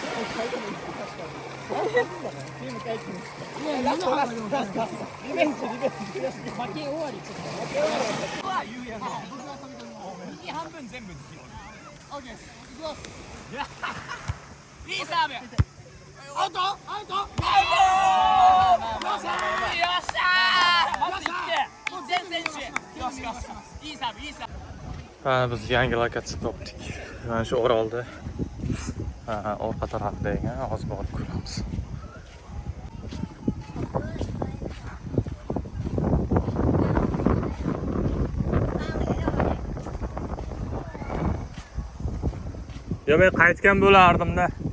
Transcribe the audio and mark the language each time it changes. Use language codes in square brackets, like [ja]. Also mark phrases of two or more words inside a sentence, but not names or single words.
[ja] チーム対チームラストリベンジ負け終わり負け終わりは言うやろ右半分全部拾うオッケーですいきますいいサーブアウトアウトよっしゃー全選手よしよしいいサーブいいサーブ [uz] Biz yangi lokatsiya topdik. Mana shu Orolda orqa tarafda ekan, hozir borib ko'ramiz. Yo, men qaytgan bo'lardim-da.